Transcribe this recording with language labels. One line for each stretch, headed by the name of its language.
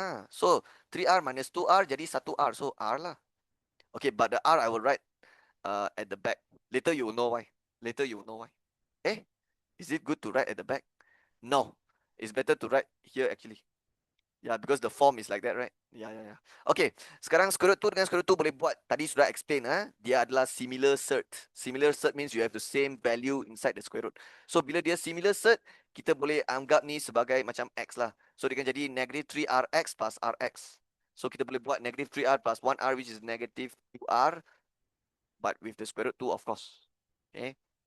English: So 3R minus 2R jadi 1R. So R lah. Okay, but the R I will write at the back. Later you will know why. Is it good to write at the back? No. It's better to write here actually. Yeah, because the form is like that, right?
Malay: Yeah. Okay, sekarang square root 2 dengan square root 2 boleh buat. Tadi sudah explain, dia adalah similar cert.
English: Similar cert means you have the same value inside the square root.
Malay: So bila dia similar cert, kita boleh anggap ni sebagai macam X lah. So dia akan jadi negative 3Rx plus Rx. So kita boleh buat negative 3R plus 1R,
English: which is negative 2R, but with the square root 2 of course.
Malay: Okay.